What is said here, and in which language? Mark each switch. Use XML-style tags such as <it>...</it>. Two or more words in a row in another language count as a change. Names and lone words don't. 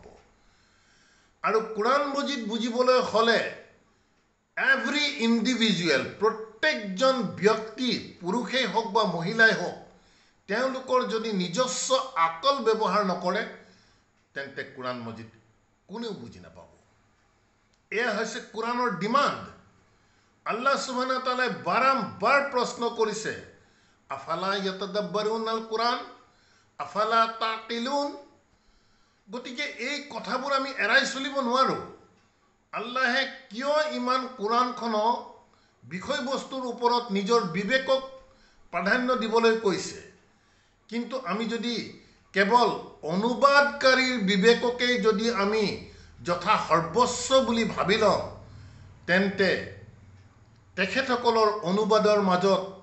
<as>আৰু কুৰাণ মজিদ বুজিবলৈ হ'লে</as> <en>every individual,</en> <as>প্ৰত্যেকজন ব্যক্তি, পুৰুষেই হওক বা মহিলাই হওক, তেওঁলোকৰ যদি নিজস্ব আকল ব্যৱহাৰ নকৰে, তেন্তে কুৰাণ মজিদ কোনেও বুজি নাপাব। এয়া হৈছে কুৰাণৰ ডিমাণ্ড।</as> <ar>الله سبحانه وتعالى</ar> <as>বাৰম্বাৰ প্ৰশ্ন কৰিছে,</as> <ar>أفلا يتدبرون القرآن أفلا تعقلون.</ar> <as>গতিকে এই কথাবোৰ আমি এৰাই চলিব নোৱাৰোঁ। আল্লাহে কিয় ইমান কুৰাণখনক বিষয়বস্তুৰ ওপৰত নিজৰ বিবেকক প্ৰাধান্য দিবলৈ কৈছে, কিন্তু আমি যদি কেৱল অনুবাদকাৰীৰ বিবেককেই যদি আমি যথা সৰ্বস্ব বুলি ভাবি লওঁ, তেন্তে তেখেতসকলৰ অনুবাদৰ মাজত</as>